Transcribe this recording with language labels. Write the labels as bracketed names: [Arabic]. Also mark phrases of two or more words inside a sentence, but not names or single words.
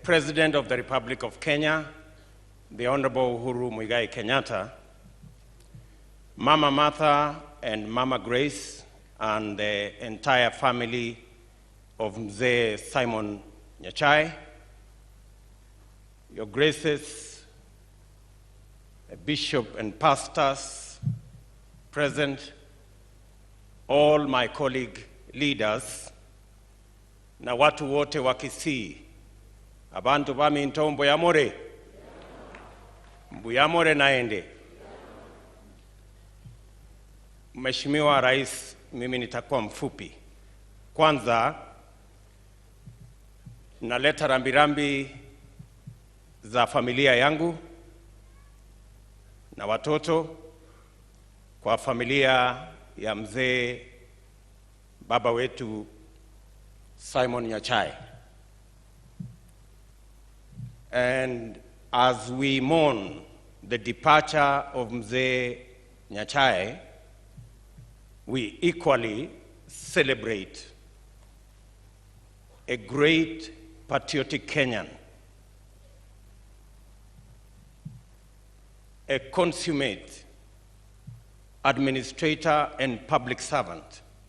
[English] President of the Republic of Kenya, the Honorable Uhuru Muigai Kenyatta, Mama Martha and Mama Grace, and the entire family of Mzee Simeon Nyachae, Your Graces, Bishop and pastors present, all my colleague leaders, [Swahili] na watu wote wa Kisii, [Gusii] abantu bami nto mbuyamore, mbuyamore naende. [Swahili] Mheshimiwa Rais, mimi nitakuwa mfupi. Kwanza, naleta rambirambi za familia yangu na watoto kwa familia ya mzee baba wetu Simeon Nyachae. [English] And as we mourn the departure of Mzee Nyachae, we equally celebrate a great patriotic Kenyan, a consummate administrator and public servant,